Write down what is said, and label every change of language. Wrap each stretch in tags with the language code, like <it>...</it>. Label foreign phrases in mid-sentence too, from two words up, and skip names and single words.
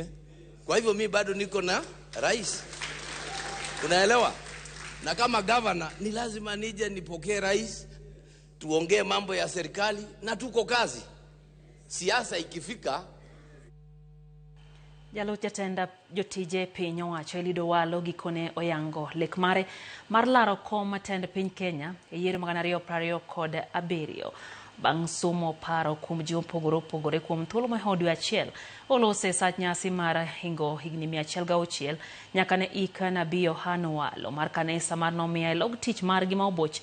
<sw>Kwa hivyo mimi bado niko na rais. Unaelewa? Na kama governor ni lazima nije nipokee rais, tuongee mambo ya serikali na tuko kazi. Siasa ikifika.</sw> <luo>Jalup jatenda jotije piny owacho Elido Walo gikone oyango lek mare mar laro kom matend piny Kenya e yiero mag 2027 bang' somo paro kuom ji opogore kuom thuolo ma odwe achiel olose sach nyasi mar hingo higni 106 nyaka ne ika Nabii Yohana Walo mar kanisa mar Nomia e log tich margi ma oboch.</luo>